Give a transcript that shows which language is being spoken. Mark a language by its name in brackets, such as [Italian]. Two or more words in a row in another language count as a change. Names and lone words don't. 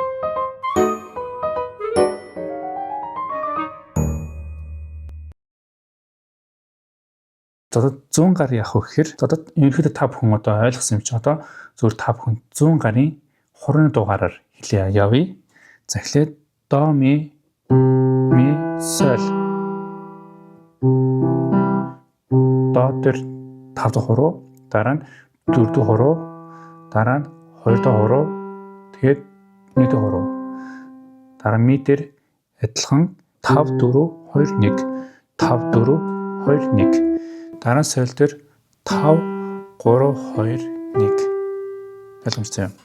[Mongolian] За зүүн гар яах вэ гэхээр одоо ерөнхийдөө та бүхэн одоо ойлгосон юм чи одоо зөвхөн та бүхэн зүүн гарын хурууны дугаараар хэлээ явъя. За эхлээд до ми соль. До дээр 5 дахь хуруу, дараа нь 4 дахь хуруу, дараа нь 2 дахь хуруу, тэгээд 1 дахь хуруу. Дараа ми дээр адилхан 5 4 2 1 5 4 2 1. Дараа нь соль дээр 5 3 2 1. Ойлгомжтой юм.